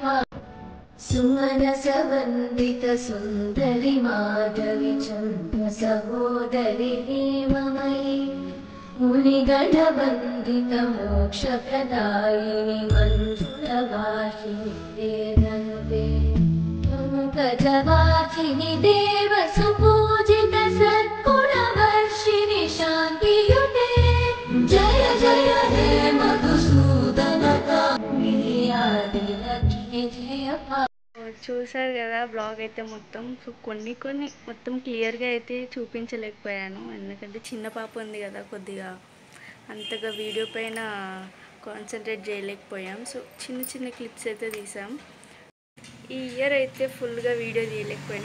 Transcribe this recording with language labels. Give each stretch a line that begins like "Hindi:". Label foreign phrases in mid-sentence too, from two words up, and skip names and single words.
Sanskrit: सुमनस वन्दित सुन्दरि माधवी चन्द्र सहोदरि हेममयी मुनिगण वन्दित मोक्षप्रदायिनि मञ्जुलवासिनि वेदन्ते पंकजवासिनि देव सुपूजित सद्गुणवर्षिणि शान्तियुते जय जय हे मधुसूदन कामिनी आदि लक्ष्मी जय
Telugu: చూసారు కదా బ్లాగ్ అయితే మొత్తం. సో కొన్ని మొత్తం క్లియర్గా అయితే చూపించలేకపోయాను, ఎందుకంటే చిన్న పాప ఉంది కదా, కొద్దిగా అంతగా వీడియో పైన కాన్సన్ట్రేట్ చేయలేకపోయాం. సో చిన్న క్లిప్స్ అయితే తీసాం. ఈ ఇయర్ అయితే ఫుల్గా వీడియో తీయలేకపోయాను.